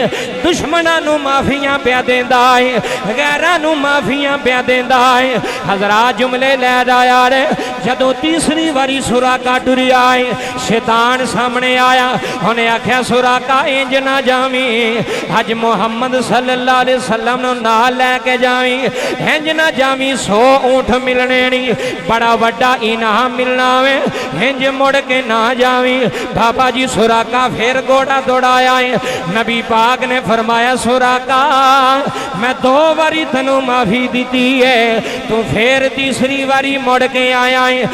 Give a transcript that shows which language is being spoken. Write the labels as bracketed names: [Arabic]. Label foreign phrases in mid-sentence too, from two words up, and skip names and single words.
[Punjabi] دشمناں نوں معافیاں پیا دیندا ہے، غیراں نوں معافیاں پیا دیندا ہے. حضرات جملے لے جایا رے. جدوں تیسری باری سراقہ ٹریا ہے، شیطان سامنے آیا. انہیں آکھیا سراقہ انج نہ جاوی، اج محمد [Arabic] صلى الله عليه وسلم [Punjabi] نوں نال لے کے جاوی. انج نہ جاوی، 100 اونٹ ملنے نہیں، بڑا وڈا انعام ملنا وے. انج مڑ کے نہ جاوی. بابا جی سراقہ فیر گھوڑا دوڑایا ہے. نبی پاک نے فرمایا سراقہ میں 2 باری تینوں معافی دی ہے، تو فیر تیسری باری مڑ کے آیا ہے.